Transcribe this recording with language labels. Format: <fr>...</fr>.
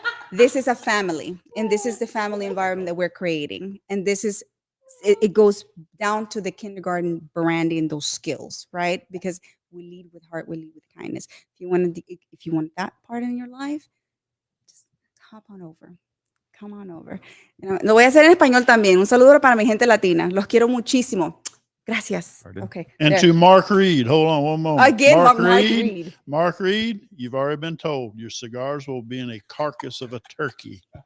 <en>This is a family, and this is the family environment that we're creating. And this is it goes down to the kindergarten branding, those skills, right? Because we lead with heart, we lead with kindness. If you want that part in your life, just hop on over. Come on over.</en> <es>Lo voy a hacer en español también. Un saludo para mi gente latina. Los quiero muchísimo. Gracias.</es> <en>Pardon? Okay. And there. to Mark Reed, hold on one moment. Again, Mark Reed. Mark Reed, you've already been told your cigars will be in a carcass of a turkey.</en>